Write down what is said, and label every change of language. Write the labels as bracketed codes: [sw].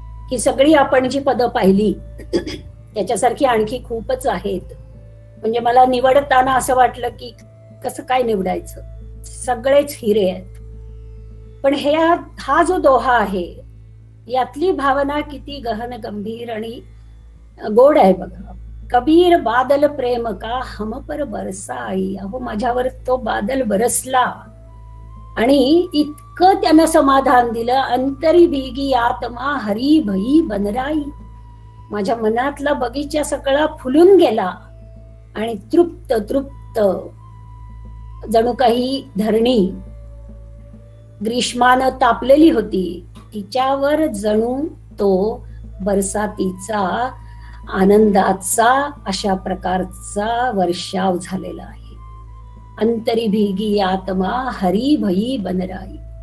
[mr] ही सगळी आपण जी पदं पाहिली त्याच्यासारखी आणखी खूपच आहेत. म्हणजे मला निवडताना असं वाटलं की कसं काय निवडायचं, सगळेच हिरे आहेत. पण हा जो दोहा आहे, यातली भावना किती गहन गंभीर आणि गोड आहे बघा. [hi] कबीर बादल प्रेम का हम पर बरसाई. [mr] अहो माझ्यावर तो बादल बरसला आणि इतकं त्यानं समाधान दिलं. [hi] अंतरी भीगी आत्मा हरी भई बनराई. [mr] माझ्या मनातला बगीचा सगळा फुलून गेला आणि तृप्त तृप्त जणू काही धरणी ग्रीष्मानं तापलेली होती, तिच्यावर जणू तो बरसातीचा आनंदाचा अशा प्रकारचा वर्षाव झालेला आहे. [hi] अंतरी भीगी आत्मा हरी भई बनराई.